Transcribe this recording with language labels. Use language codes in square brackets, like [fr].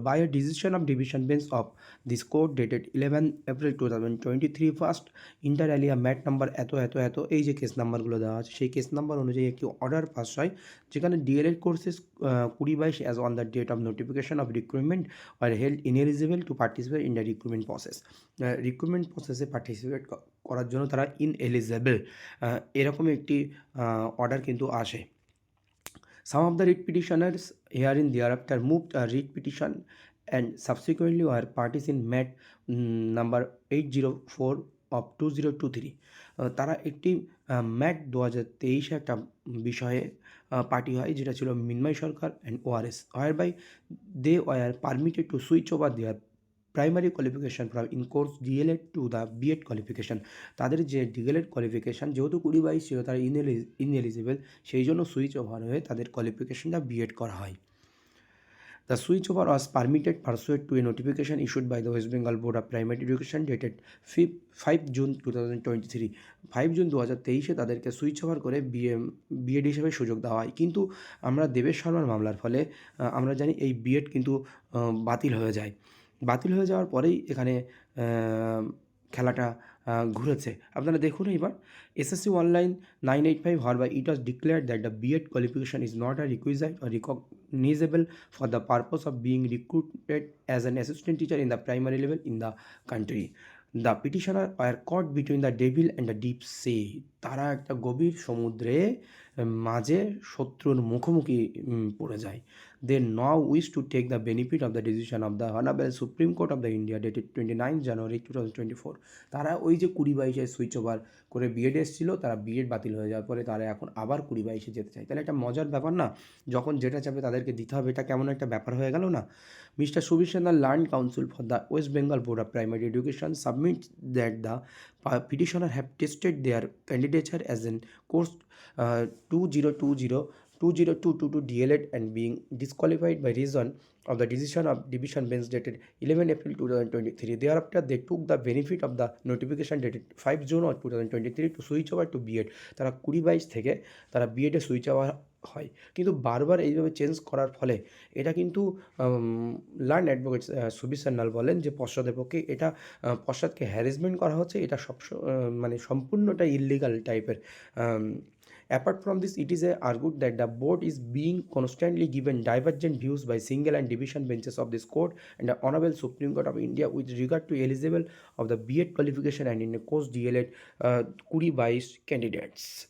[en] by a decision of division bench of this court dated 11 April 2023 first inter alia MAT number এত এত এত, [bn] এই যে কেস নাম্বারগুলো দেওয়া আছে সেই কেস নাম্বার অনুযায়ী একটি অর্ডার পাস হয়, যেখানে [en] DLED courses 2022 as on the date of notification of recruitment are held ineligible to participate in the recruitment process. [bn] Recruitment প্রসেসে পার্টিসিপেট করার জন্য তারা ইনএলিজিবল, এরকম একটি অর্ডার কিন্তু আসে। [en] Some of the writ petitioners herein thereafter moved a writ petition and subsequently were parties in MAT number 804 of 2023. [bn] তারা একটি ম্যাট 2023 একটা বিষয়ে পার্টি হয়, যেটা ছিল মিন্ময় সরকার and ORS, [en] whereby they were permitted to switch over their primary qualification from in course DLED to the BEd qualification. [bn] তাদের যে DLED qualification যেহেতু 2022 ছিল, তারা ইনএলিজিবল, সেই জন্য সুইচ ওভার হয়ে তাদের কোয়ালিফিকেশানটা BEd করা হয়। [en] The switch over was permitted pursuant to a notification issued by the West Bengal Board of Primary Education dated 5 June 2023। [bn] 5 June 2023 তাদেরকে সুইচ ওভার করে BEd হিসেবে সুযোগ দেওয়া হয়। কিন্তু আমরা দেবেশ শর্মার মামলার ফলে আমরা জানি এই BEd কিন্তু বাতিল হয়ে যায়। বাতিল হয়ে যাওয়ার পরেই এখানে খেলাটা ঘুরেছে। আপনারা দেখুন এইবার [en] SSC online 985 whereby it was declared that the BEd qualification is not a requisite or recognizable for the purpose of being recruited as an assistant teacher in the primary level in the country. The petitioner were caught between the devil and the deep sea. [bn] তারা একটা গভীর সমুদ্রে মাঝে শত্রুর মুখোমুখি পড়ে যায়। [en] They now wish to take the benefit of the decision of the Honorable Supreme Court of the India dated 29 January 2024. [bn] তারা ওই যে 2022 সুইচ ওভার করে BEd এসেছিলো, তারা BEd বাতিল হয়ে যাওয়ার পরে তারা এখন আবার 2022 যেতে চায়। তাহলে একটা মজার ব্যাপার না, যখন যেটা চাবে তাদেরকে দিতে হবে, এটা কেমন একটা ব্যাপার হয়ে গেল না। [en] Mister সুবিশেন্দা learned counsel for the West Bengal board of primary education submit that the petitioner have tested their candidature as in course 2022 DLED and being disqualified by reason of the decision of division bench dated 11 April 2023. Thereafter, they took the benefit of the notification dated 5 June of 2023 to switch over to BEd. [bn] তারা 2022 থেকে তারা BEd-এ switch over হয়, কিন্তু বারবার এইভাবে change করার ফলে এটা কিন্তু লার্ন অ্যাডভোকেট সুবীর সান্যাল বলেন যে পশ্চাদের পক্ষে এটা পশ্চাদকে হ্যারাসমেন্ট করা হচ্ছে, এটা মানে সম্পূর্ণটা ইললিগাল টাইপের। [en] Apart from this, it is argued that the board is being constantly given divergent views by single and division benches of this court and the Honorable Supreme Court of India with regard to eligible of the BEd qualification and in a course DLED 2022 candidates.